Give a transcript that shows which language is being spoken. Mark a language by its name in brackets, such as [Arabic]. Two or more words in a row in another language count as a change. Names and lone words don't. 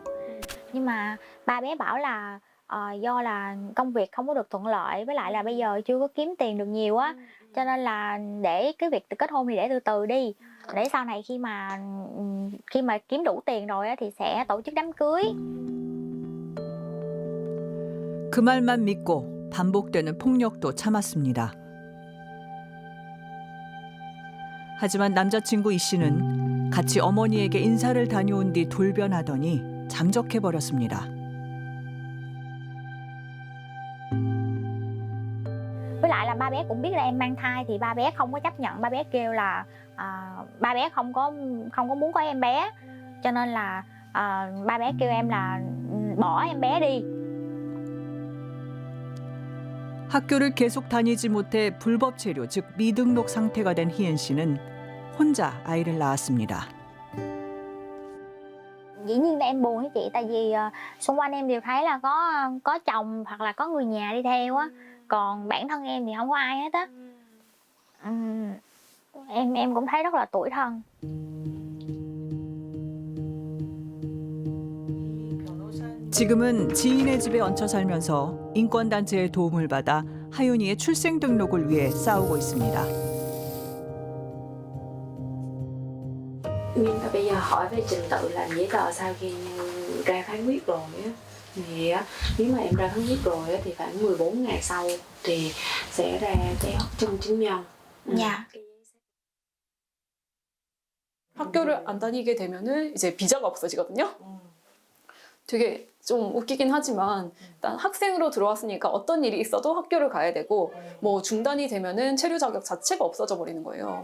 [Vietnamese] Nhưng mà ba bé bảo là do là công việc không có được thuận lợi, với lại là bây giờ chưa có kiếm tiền được nhiều á, cho nên là để cái việc kết hôn thì để từ từ đi, để sau này khi mà kiếm đủ tiền rồi á thì sẽ tổ chức đám cưới. [Korean] 그 말만 믿고 반복되는 폭력도 참았습니다. 하지만 남자친구 이 씨는 같이 어머니에게 인사를 다녀온 뒤 돌변하더니 잠적해버렸습니다. [Vietnamese] Với lại là ba bé cũng biết là em mang thai thì ba bé không có chấp nhận, ba bé kêu là ba bé không có muốn có em bé, cho nên là ba bé kêu em là bỏ em bé đi. [Korean] 학교를 계속 다니지 못해 불법 체류, 즉 미등록 상태가 된 희엔 씨는 혼자 아이를 낳았습니다. [Vietnamese] Dĩ nhiên là em buồn với chị, tại vì xung quanh em đều thấy là có chồng hoặc là có người nhà đi theo á, còn bản thân em thì không có ai hết á. Em cũng thấy rất là tủi thân. [Korean] 지금은 지인의 집에 얹혀 살면서 인권단체의 도움을 받아 하윤이의 출생 등록을 위해 싸우고 있습니다. [Vietnamese] Nhưng mà bây giờ hỏi về trình tự làm giấy tờ sau khi ra phán quyết rồi á, thì nếu mà em ra phán quyết rồi á, thì khoảng 14 ngày sau thì sẽ ra cái chân chứng nhân. Dạ. [Korean] 학교를 안 다니게 되면은 이제 비자가 없어지거든요. 되게 좀 웃기긴 하지만 일단 학생으로 들어왔으니까 어떤 일이 있어도 학교를 가야 되고 뭐 중단이 되면은 체류 자격 자체가 없어져 버리는 거예요.